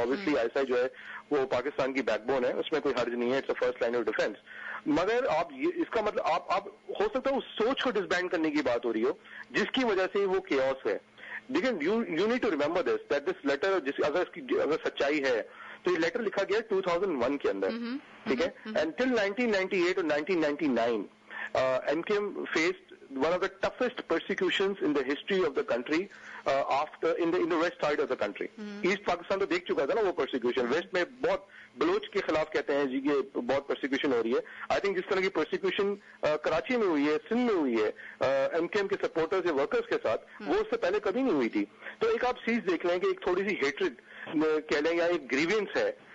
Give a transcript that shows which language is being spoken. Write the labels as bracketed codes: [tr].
[ur] Obviously ISI جو ہے وہ پاکستان کی بیک بون ہے، اس میں کوئی حرج نہیں ہے، [en] It's a first line of defence. [ur] مگر آپ اس کا مطلب آپ ہو سکتا ہے اس سوچ کو ڈسبینڈ کرنے کی بات ہو رہی ہو جس کی وجہ سے وہ کیوس ہے. لیکن [en] you need to remember this letter [ur] اگر سچائی ہے تو یہ لیٹر لکھا گیا 2001 کے اندر. [en] ٹھیک ہے، and till 1998 اور 1999 MKM faced one of the toughest persecutions in the history of the country after in the west side of the country. [ur] Asset Pakistan تو دیکھ چکا تھا نا وہ پرسیکیوشن. ویسٹ میں بہت بلوچ کے خلاف کہتے ہیں جی کہ بہت پرسیکیوشن ہو رہی ہے. آئی تھنک جس طرح کی پرسیکیوشن کراچی میں ہوئی ہے، سندھ میں ہوئی ہے MKM کے سپورٹرز یا ورکرز کے ساتھ، وہ اس سے پہلے کبھی نہیں ہوئی تھی. تو ایک آپ چیز دیکھ لیں کہ ایک تھوڑی سی ہیٹرڈ کہہ لیں یا ایک گریوینس ہے.